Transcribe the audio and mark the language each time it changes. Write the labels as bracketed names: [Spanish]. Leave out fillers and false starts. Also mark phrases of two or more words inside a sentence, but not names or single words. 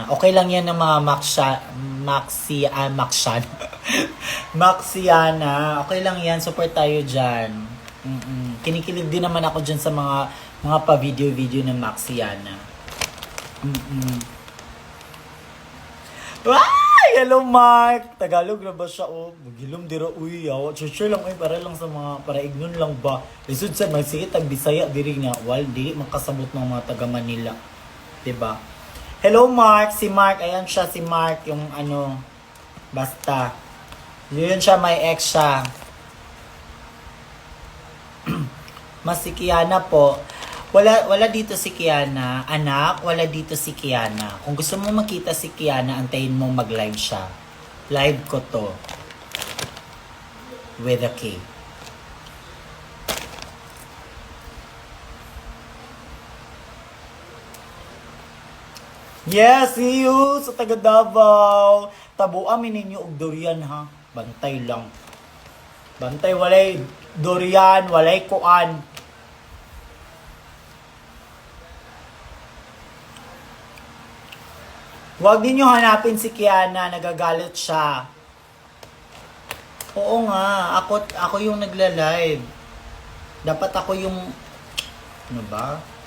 [Filipino] Okay lang yan ng mga Maxiana. Okay lang yan. Support tayo dyan. Kinikilig din naman ako dyan sa mga pa-video-video ng Maxiana. Ay! Hello, Mark! Tagalog na ba siya? [Cebuano] Magilom dira. Uy, share lang. Para lang sa para ignon lang ba? Lisod sa sige, tag-Bisaya, diri nga. [Filipino] Di makasabot ng mga taga Manila. Diba? Hello, Mark. Si Mark. Ayan siya, si Mark. Yung ano, basta. Yun siya, may ex siya. Mas si Kiana po. Wala dito si Kiana. Anak, wala dito si Kiana. Kung gusto mo makita si Kiana, antayin mo mag-live siya. Live ko to. [English] With a K. Yes, see you [Filipino] sa taga Davao. [Cebuano] Tabo amin ninyo og durian ha. Bantay lang. Bantay walay durian, walay kuan. [Filipino] Huwag ninyo hanapin si Kiana, nagagalit siya. Oo nga, ako yung nagla-live. Dapat ako yung ano ba?